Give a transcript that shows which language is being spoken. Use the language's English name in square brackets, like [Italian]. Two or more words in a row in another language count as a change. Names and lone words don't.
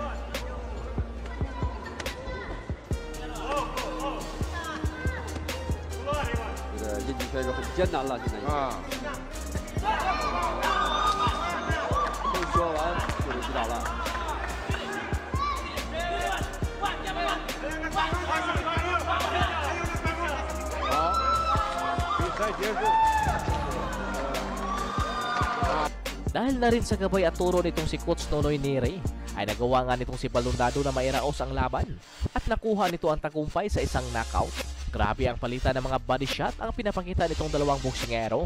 [Chinese] 这个印记选手很艰难了，现在已经。刚说完就被击倒了。好，比赛结束。 [Filipino] Dahil na rin sa gabay at turo nitong si Coach Nonoy Neri, ay nagawa nga nitong si Baldonado na mairaos ang laban at nakuha nito ang tagumpay sa isang knockout. Grabe ang palitan ng mga [English] body shot [Filipino] ang pinapakita nitong dalawang boksingero.